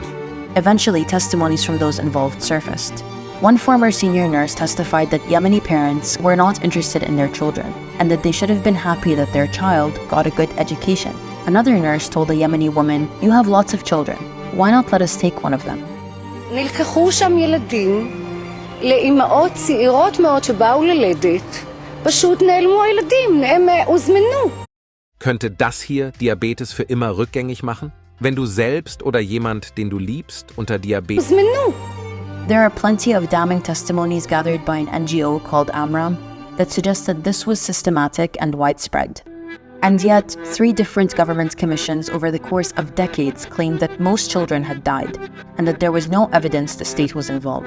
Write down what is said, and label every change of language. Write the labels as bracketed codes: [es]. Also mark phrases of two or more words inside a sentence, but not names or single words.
[en] Eventually, testimonies from those involved surfaced. One former senior nurse testified that Yemeni parents were not interested in their children, and that they should have been happy that their child got a good education. Another nurse told a Yemeni woman, "You have lots of children. Why not let us take one of them?" [he] נלקחו שם ילדים לאימהות צעירות מאוד שבאו ללדת. פשוט נעלמו הילדים, הם הוזמנו. [de] Könnte das hier Diabetes für immer rückgängig machen? Wenn du selbst oder jemand, den du liebst, unter Diabetes... [en] There are plenty of damning testimonies gathered by an NGO called Amram that suggest that this was systematic and widespread. And yet, 3 different government commissions over the course of decades claimed that most children had died, and that there was no evidence the state was involved.